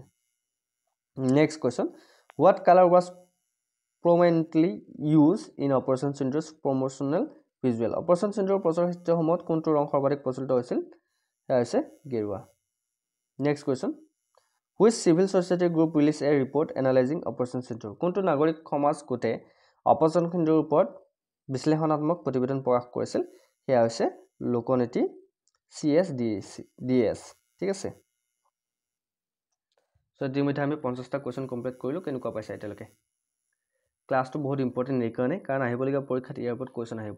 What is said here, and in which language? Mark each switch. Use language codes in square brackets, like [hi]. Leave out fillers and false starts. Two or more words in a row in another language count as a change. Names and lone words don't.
[en] Next question. What color was prominently used in Operation Sindoor's promotional visual? [as] Operation Sindoor প্ৰচাৰ সাহিত্যৰ সময়ত কোনটো ৰং সৰ্বাধিক প্ৰচলিত হৈছিল? সেয়া হৈছে গেৰুৱা। [en] Next question. Which civil society group released a report analyzing Operation Sindoor? [as] কোনটো নাগৰিক সমাজ গোটে অপাৰেশ্যন সিন্দুৰৰ ওপৰত বিশ্লেষণাত্মক প্ৰতিবেদন প্ৰকাশ কৰিছিল? সেয়া হৈছে লোকনীতি CSDS। ঠিক আছে? সো ইতিমধ্যে আমি 50টা কুৱেশ্যন কমপ্লিট কৰিলোঁ। কেনেকুৱা পাইছা এতিয়ালৈকে? ক্লাছটো বহুত ইম্পৰ্টেণ্ট এইকাৰণে, কাৰণ আহিবলগীয়া পৰীক্ষাত ইয়াৰ ওপৰত কুৱেশ্যন আহিব।